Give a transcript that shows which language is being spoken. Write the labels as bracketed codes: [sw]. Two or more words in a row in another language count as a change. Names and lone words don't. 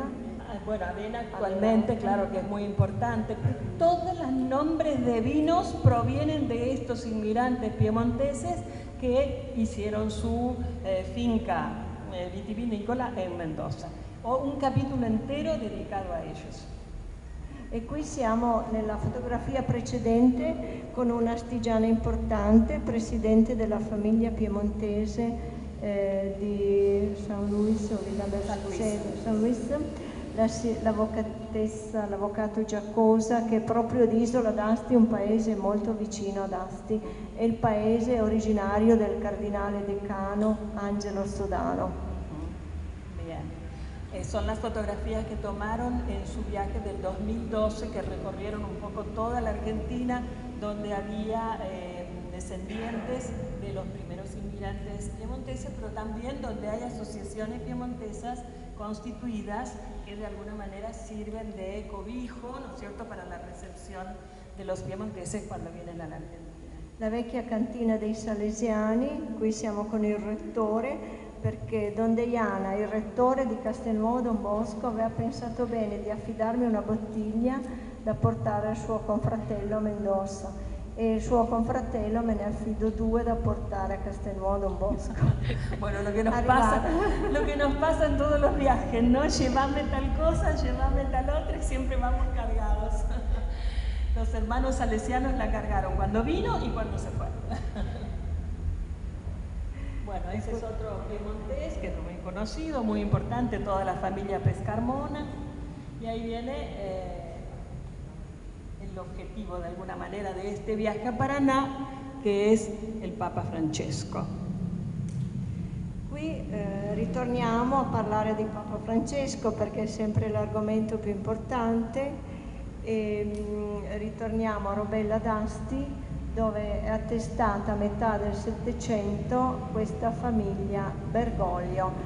[es] Bueno, avena actualmente, claro que es muy importante. Todos los nombres de vinos provienen de estos inmigrantes piemonteses que hicieron su finca vitivinícola en Mendoza. Un capítulo entero dedicado a ellos. [it] E qui siamo nella fotografia precedente con un astigiano importante, presidente della famiglia piemontese di San Luis, o Villa Mercedes, San Luis, l'avvocato Giacosa, che è proprio di Isola d'Asti, un paese molto vicino ad Asti, è il paese originario del cardinale decano Angelo Sodano. [es] Bien. Son las fotografías que tomaron en su viaje del 2012, que recorrieron un poco toda la Argentina, donde había descendientes de los primeros inmigrantes piemonteses, pero también donde hay asociaciones piemontesas constituidas que de alguna manera sirven de cobijo, ¿no es cierto?, para la recepción de los piemonteses cuando vienen a la Argentina. [it] La vecchia cantina dei Salesiani, qui siamo con il rettore, perché Don Deiana, il rettore di Castelnuovo Don Bosco, aveva pensato bene di affidarmi una bottiglia da portare al suo confratello a Mendoza. E il suo confratello me ne affido 2 da portare a Castelnuovo Don Bosco. [es] Bueno, lo que nos pasa en todos los viajes, ¿no? Llévame tal cosa, llévame tal otra y siempre vamos cargados. Los hermanos salesianos la cargaron cuando vino y cuando se fue. Bueno, ese es otro piemontés que es muy conocido, muy importante, toda la familia Pescarmona. Y ahí viene el objetivo de alguna manera de este viaje a Paraná, [it] che è il Papa Francesco. Qui ritorniamo a parlare di Papa Francesco perché è sempre l'argomento più importante. Ritorniamo a Robella d'Asti dove è attestata a metà del Settecento questa famiglia Bergoglio.